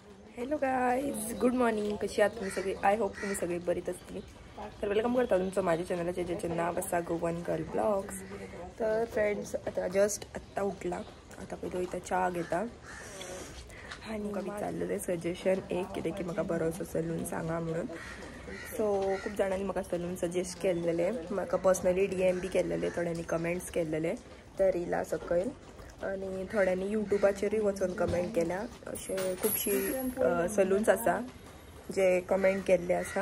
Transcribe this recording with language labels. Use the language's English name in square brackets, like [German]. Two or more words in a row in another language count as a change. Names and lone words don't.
[English] hello guys, good morning. [Marathi] कशी आहात तुम्ही सगळे? [English] I hope [Marathi] तुम्ही सगळे बरीच असतील. तर वेलकम करता तुमचं माझ्या चॅनलचे ज्याचे नाव असा गोवन गर्ल ब्लॉग्स. तर फ्रेंड्स, आता जस्ट आत्ता उठला. [Konkani] आता पहिलं इथं चहा घेता आणि कमी चाललेलं आहे सजेशन एक कितें की म्हाका बरो असो सलून सांगा म्हणून. सो खूप जणांनी म्हाका सलून सजेस्ट केल्लेले, म्हाका [English] personally DM [Konkani] बी केल्लेले, थोड्यांनी कमेंट्स केल्लेले त्या रिला सकयल आणि थोड्यांनी यूट्यूबाचेरूय वचून कमेंट केल्या. असे खूपशी सलून्स आसा जे कमेंट केल्ले आसा.